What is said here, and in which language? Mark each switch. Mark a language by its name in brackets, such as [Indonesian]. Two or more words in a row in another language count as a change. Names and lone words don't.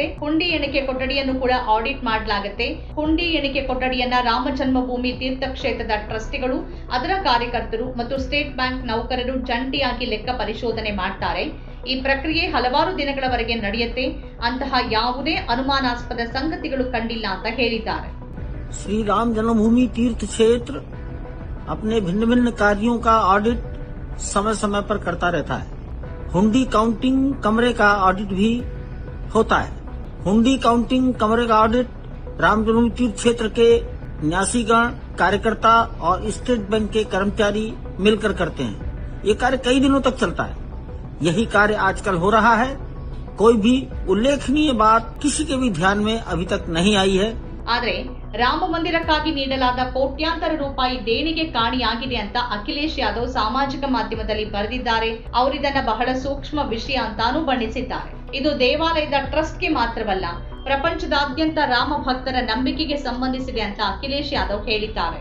[Kannada] ಹುಂಡಿ ಎಣಿಕೆ ಕೊಠಡಿಯನ್ನು ಕೂಡ ಆಡಿಟ್ ಮಾಡಲಾಗುತ್ತೆ. ಹುಂಡಿ ಎಣಿಕೆ ಕೊಠಡಿಯನ್ನ ರಾಮ ಜನ್ಮಭೂಮಿ ತೀರ್ಥ ಕ್ಷೇತ್ರದ ಟ್ರಸ್ಟಿಗಳು, ಅದರ ಕಾರ್ಯಕರ್ತರು ಮತ್ತು ಸ್ಟೇಟ್ ಬ್ಯಾಂಕ್ ನೌಕರರು ಜಂಟಿಯಾಗಿ ಲೆಕ್ಕ ಪರಿಶೋಧನೆ ಮಾಡ್ತಾರೆ. ಈ ಪ್ರಕ್ರಿಯೆ ಹಲವಾರು ದಿನಗಳವರೆಗೆ ನಡೆಯುತ್ತೆ. ಅಂತಹ ಯಾವುದೇ ಅನುಮಾನಾಸ್ಪದ ಸಂಗತಿಗಳು ಕಂಡಿಲ್ಲ ಅಂತ ಹೇಳಿದ್ದಾರೆ. [Hindi] श्री राम जन्मभूमि तीर्थ क्षेत्र अपने भिन्न भिन्न कार्यों का ऑडिट समय समय पर करता रहता है। हुंडी काउंटिंग कमरे का ऑडिट भी होता है। हुंडी काउंटिंग कमरे का ऑडिट राम जन्मभूमि तीर्थ क्षेत्र के न्यासीगण, कार्यकर्ता और स्टेट बैंक के कर्मचारी मिलकर करते हैं। ये कार्य कई दिनों तक चलता है। यही कार्य आजकल हो रहा है। कोई भी उल्लेखनीय बात किसी के भी ध्यान में अभी तक नहीं आई है। [Kannada] ಆದರೆ ರಾಮ ಮಂದಿರಕ್ಕಾಗಿ ನೀಡಲಾದ ಕೋಟ್ಯಾಂತರ ರೂಪಾಯಿ ದೇಣಿಗೆ ಕಾಣಿಯಾಗಿದೆ ಅಂತ ಅಖಿಲೇಶ್ ಯಾದವ್ ಸಾಮಾಜಿಕ ಮಾಧ್ಯಮದಲ್ಲಿ ಬರೆದಿದ್ದಾರೆ. ಅವರಿದನ್ನ ಬಹಳ ಸೂಕ್ಷ್ಮ ವಿಷಯ ಅಂತಾನೂ ಬಣ್ಣಿಸಿದ್ದಾರೆ. ಇದು ದೇವಾಲಯದ ಟ್ರಸ್ಟ್ಗೆ ಮಾತ್ರವಲ್ಲ, ಪ್ರಪಂಚದಾದ್ಯಂತ ರಾಮ ಭಕ್ತರ ನಂಬಿಕೆಗೆ ಸಂಬಂಧಿಸಿದೆ ಅಂತ ಅಖಿಲೇಶ್ ಯಾದವ್ ಹೇಳಿದ್ದಾರೆ.